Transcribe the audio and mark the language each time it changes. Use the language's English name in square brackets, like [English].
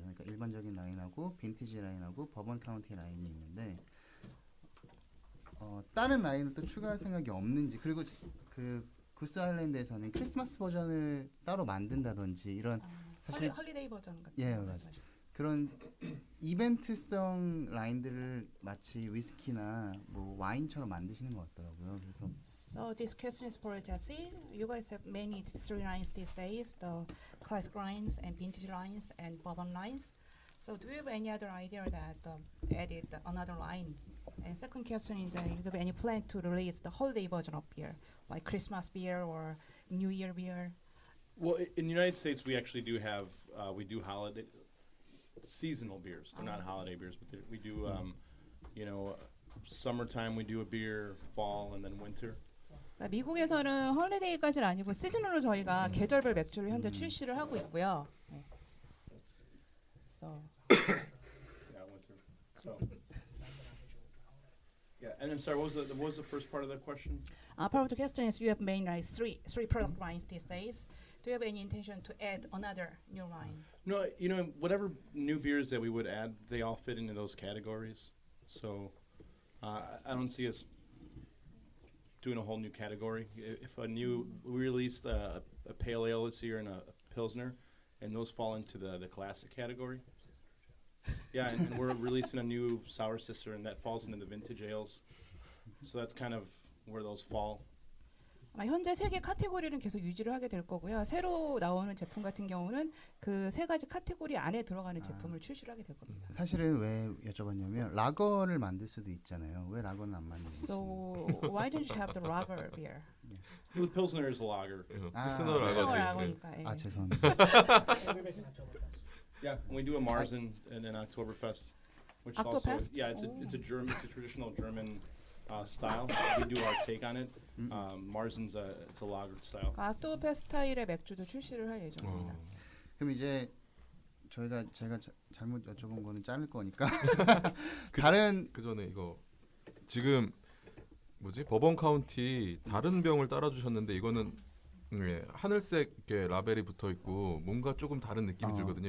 [Korean] 그러니까 일반적인 라인하고 빈티지 라인하고 버번 카운티 라인이 있는데 다른 라인을 또 추가할 생각이 없는지 그리고 그 구스 아일랜드에서는 크리스마스 버전을 따로 만든다든지 이런 사실 헐리데이 버전 같은 예, 맞아요. 그런 이벤트성 라인들을 마치 위스키나 뭐 와인처럼 만드시는 것 같더라고요. 그래서 [English] So this question is for Jesse. You guys have many 3 lines these days, the classic lines and vintage lines and bourbon lines. So do you have any other idea that added another line? And second question is, do you have any plan to release the holiday version of beer, like Christmas beer or New Year beer? Well, in the United States, we actually do have we do holiday seasonal beers. They're not holiday beers, but we do you know, summertime we do a beer, fall, and then winter. [Korean] 미국에서는 헐리데이까지는 아니고 시즌으로 저희가 계절별 맥주를 현재 출시를 하고 있고요. 네. So [English] Yeah, winter. So. Yeah, and then sorry, what was the first part of the question? part of the question is you have main like three product lines these days. Do you have any intention to add another new line? No, you know, whatever new beers that we would add, they all fit into those categories. So I don't see us doing a whole new category. If we released a pale ale this year and a pilsner, and those fall into the classic category. Yeah, and we're releasing a new Sour Sister, and that falls into the vintage ales. So that's kind of where those fall. [Korean] 현재 세 개 카테고리는 계속 유지를 하게 될 거고요. 새로 나오는 제품 같은 경우는 그 세 가지 카테고리 안에 들어가는 제품을 출시를 하게 될 겁니다. 사실은 왜 여쭤봤냐면 라거를 만들 수도 있잖아요. 왜 라거는 안 만드는지. [English] So why don't you have the lager beer? The Pilsner is a lager. [Korean] 필스너 필스너 라거지. 라거니까. 예. 아 죄송합니다. [English] And we make an Oktoberfest. Yeah, and we do a Mars and an Oktoberfest, which also Oktoberfest? yeah, it's a German, it's a traditional German style. We do our take on it. Marzen's it's a lager style. [Korean] 악토페 스타일의 맥주도 출시를 할 예정입니다. 그럼 이제 제가 잘못 여쭤본 거는 자를 거니까 다른 그 전에 이거 지금 뭐지 버번 카운티 다른 병을 따라주셨는데 이거는 하늘색 이렇게 라벨이 붙어 있고 뭔가 조금 다른 느낌이 들거든요.